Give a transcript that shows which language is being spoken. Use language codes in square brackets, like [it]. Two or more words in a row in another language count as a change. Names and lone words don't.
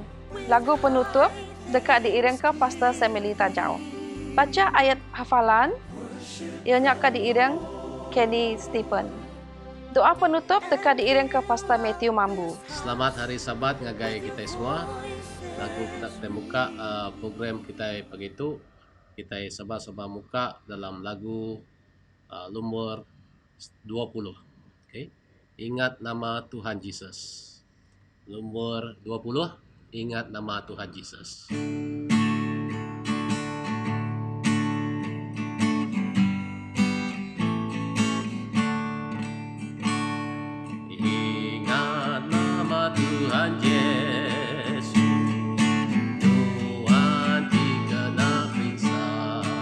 [iba] Lagu penutup dekat diiring ke Pastor Semilita Jau. Baca ayat hafalan, ianya ke diiring Kenny Stephen. Doa penutup dekat diiring ke Pastor Matthew Mambu. Selamat hari Sabat ngagai kita semua. Lagu kita muka program kita pagi itu kita sama-sama muka dalam lagu nomor 20. Okay. [ms] Ingat nama Tuhan Yesus. Nomor 20, ingat nama Tuhan Yesus. Ingat nama Tuhan Yesus, Tuhan dikenal bisa.